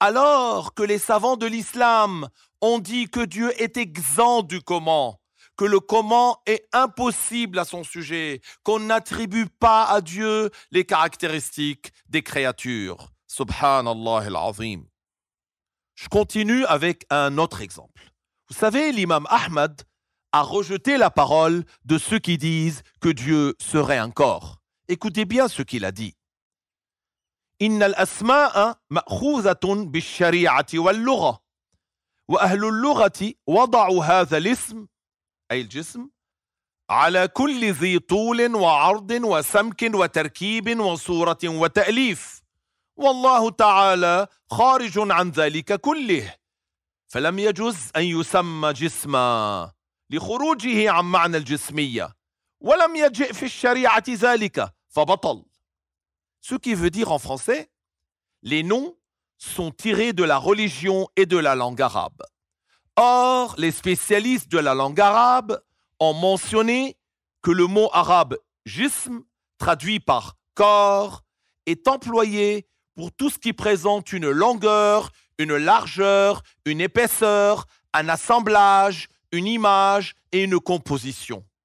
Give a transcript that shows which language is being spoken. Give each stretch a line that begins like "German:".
French: Alors que les savants de l'islam ont dit que Dieu est exempt du comment, que le comment est impossible à son sujet, qu'on n'attribue pas à Dieu les caractéristiques des créatures. Subhanallah al-Azim. Je continue avec un autre exemple. Vous savez, l'imam Ahmad a rejeté la parole de ceux qui disent que Dieu serait un corps. Écoutez bien ce qu'il a dit.
Arabic: إن الأسماء مأخوذة بالشريعة واللغة وأهل اللغة وضعوا هذا الاسم أي الجسم على كل ذي طول وعرض وسمك وتركيب وصورة وتأليف والله تعالى خارج عن ذلك كله فلم يجوز أن يسمى جسما لخروجه عن معنى الجسمية ولم يجئ في الشريعة ذلك فبطل.
French: Ce qui veut dire en français, les noms sont tirés de la religion et de la langue arabe. Or, les spécialistes de la langue arabe ont mentionné que le mot arabe « jism », traduit par « corps », est employé pour tout ce qui présente une longueur, une largeur, une épaisseur, un assemblage, une image et une composition.